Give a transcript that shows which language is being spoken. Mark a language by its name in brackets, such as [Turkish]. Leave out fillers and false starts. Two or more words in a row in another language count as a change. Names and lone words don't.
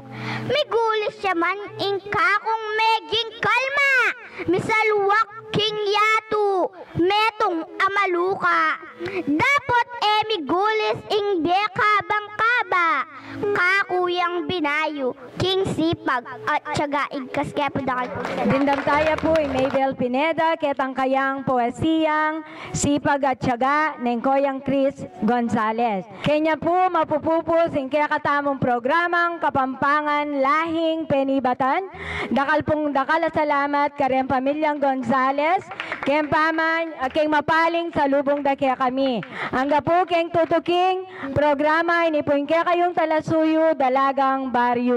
[Pampanga] Migulis siya man ing kakong meging kalma, misalwak king yatu, metong amaluka. Dapat migulis ing beka bangkaba, kakuyang binayo, king sipag at tiyaga igkas kaya po dakal po siya. Dindam tayo po, Mabel Pineda, ketang kayang poesiyang, sipag at tiyaga, ng Koyang Chris Gonzales. Kanya po mapupupos ing kaya katamong programang Kapampangan Lahing Penibatan. Dakal pong dakal at salamat kariyang pamilyang Gonzales, kaya paman, kaya mapaling sa lubong da kaya kami. Hangga po kayong tutuking programa, ini po kaya kayong talasuyo, dalagang baryo.